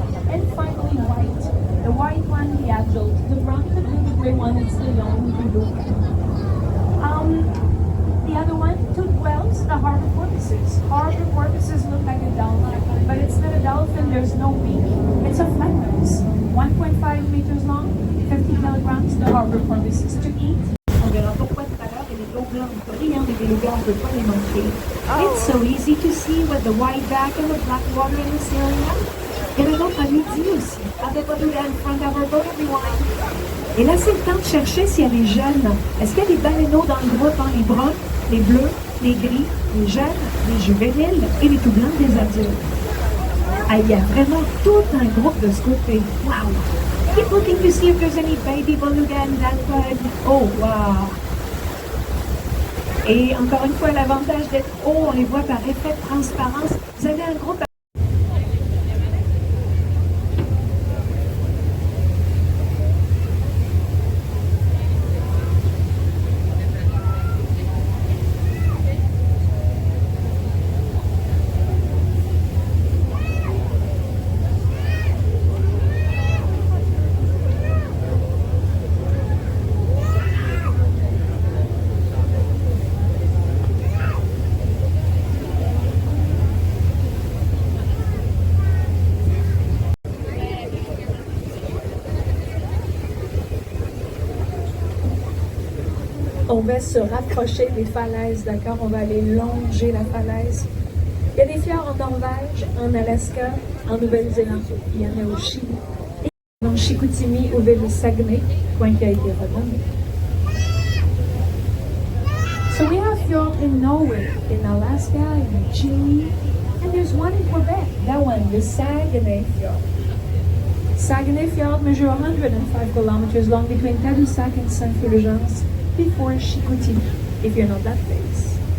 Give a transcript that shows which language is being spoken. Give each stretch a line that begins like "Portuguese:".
English: And finally, white. The white one, the adult. The brown, the blue, the gray one, it's the young, the blue. The other one, toothed whales, the harbor porpoises. Harbor porpoises look like a dolphin, but it's not a dolphin, there's no beak. It's a flatnose. 1.5 meters long, 50 kilograms, the harbor porpoises to eat.
French: On verra pourquoi tout à l'heure, et les gros blancs brillants des belugas, on ne peut pas les manquer.
English: It's so easy to see with the white back and the black water and the sailing out.
French: Il y en a d'autres à midi aussi.
English: Have the beluga in front of our boat, everyone.
French: Et là, c'est le temps de chercher s'il y a des jeunes. Est-ce qu'il y a des baleineaux dans le groupe, hein? Les bruns, les bleus, les gris, les jeunes, les juvéniles et les tout blancs des adultes? Ah, il y a vraiment tout un groupe de ce côté. Wow!
English: Keep looking to see if there's any baby beluga in that bud. Oh, wow!
French: Et encore une fois, l'avantage d'être haut, on les voit par effet de transparence. Vous avez un groupe. On va se rapprocher des falaises, d'accord? On va aller longer la falaise. Il y a des fjords en Norvège, en Alaska, en Nouvelle-Zélande, il y en a au Chili. Et dans Chicoutimi, au ville de Saguenay, coin qui a été renommé.
English: So we have fjords in Norway, in Alaska, in Chile, and there's one in Quebec, that one, the Saguenay Fjord. Saguenay Fjord measures 105 kilometers long between Tadoussac and Saint-Fulgence, before Chicoutimi, if you know that place.